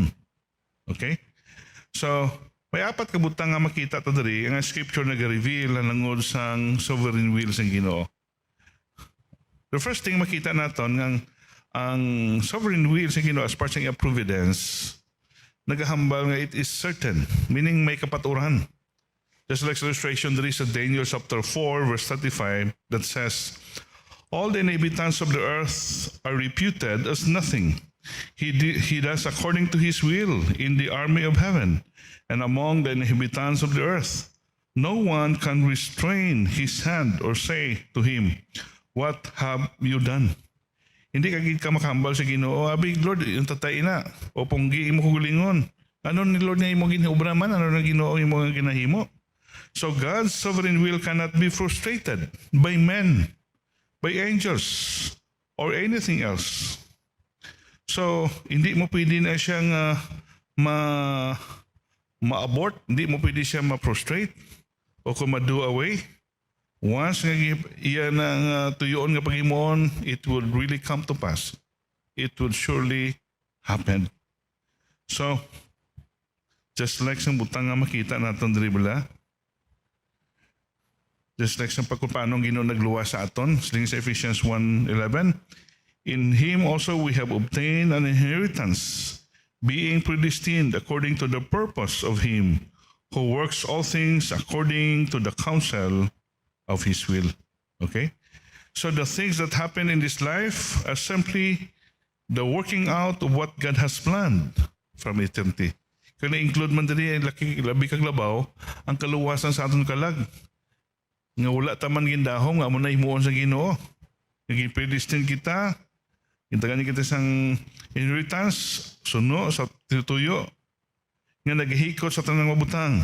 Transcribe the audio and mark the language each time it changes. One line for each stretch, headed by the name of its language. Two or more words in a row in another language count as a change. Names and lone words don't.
English: Okay?
Hiligaynon: So, may apat ka butang nga makita to diri ang Scripture nag-reveal na nangod sang
English: sovereign will
Hiligaynon: sang Ginoo.
English: The first thing
Hiligaynon: makita naton ang
English: sovereign will
Hiligaynon: sang Ginoo
English: as part
Hiligaynon: sa providence, nagahambal nga
English: it is certain, meaning
Hiligaynon: may kapaturan.
English: Just like illustration there is a Daniel chapter 4 verse 35 that says, all the inhabitants of the earth are reputed as nothing. He does according to His will in the army of heaven and among the inhabitants of the earth. No one can restrain his hand or say to him, what have you done?
Hiligaynon: Hindi ka makahambal sa Ginoo, abig Lord, yung tatay na, o ponggi imo kugulingon. Ano ni Lord nga imo ginaobraman? Ano na Ginoo imo nga ginahimo?
English: So God's sovereign will cannot be frustrated by men, by angels, or anything else. So,
Hiligaynon: hindi mo pwede na siyang ma-abort, hindi mo pwede siya ma-prostrate o kung ma-
English: do away.
Hiligaynon: Once nga iyan ang tuyoon nga paghimuon,
English: it would really come to pass. It would surely happen. So, just like
Hiligaynon: sa butang nga makita natin dribla,
English: just like
Hiligaynon: sa pagkupanong Ginoo nagluwa sa aton, sa
English: Ephesians 1:11, in Him also we have obtained an inheritance, being predestined according to the purpose of Him who works all things according to the counsel of His will. Okay? So the things that happen in this life are simply the working out of what God has planned from eternity.
Hiligaynon: Kung na-include man diri ay labi kag labaw, ang kaluwasan sa aton kalag. Nga wala taman gindahom, nga mo na himuon sa Ginoo. Naging predestined kita, kintagan kita sang inheritance, suno sa tinutuyo, nga naghihikot sa tanang mabutang.